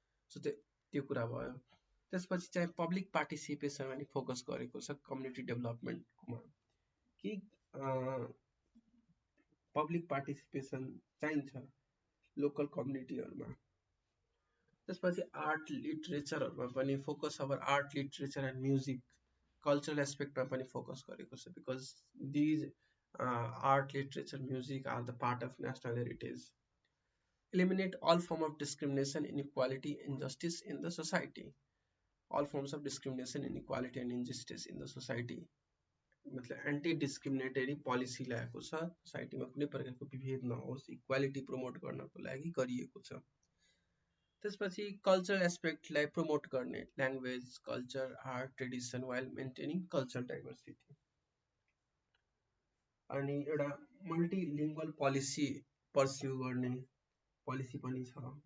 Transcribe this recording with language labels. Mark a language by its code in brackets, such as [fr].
[ne] So त्यो कुरा भयो। त्यसपछि चाहिँ पब्लिक पार्टिसिपेसन पनि फोकस गरेको छ कम्युनिटी डेभलपमेन्टमा, कि पब्लिक पार्टिसिपेसन चाहिन्छ लोकल कम्युनिटीहरूमा। त्यसपछि आर्ट लिटरेचरहरूमा पनि फोकस, अब art literature and music cultural एस्पेक्टमा पनि फोकस गरेको छ, [en] Because these art, literature, music are the part of national heritage. Eliminate all form of discrimination, inequality, injustice in the society. All forms of discrimination, inequality and injustice in the society. [ne] मतलब anti discriminatory policy ल्याएको छ, सोसाइटीमा कुनै प्रकारको विभेद नहोस्, equality promote गर्नको लागि गरिएको छ। त्यसपछि कल्चरल एस्पेक्टलाई प्रमोट गर्ने language culture art tradition while maintaining cultural diversity अनि एउटा मल्टिलिङ्गुअल पोलिसी पर्स्यु गर्ने पोलिसी पनि छ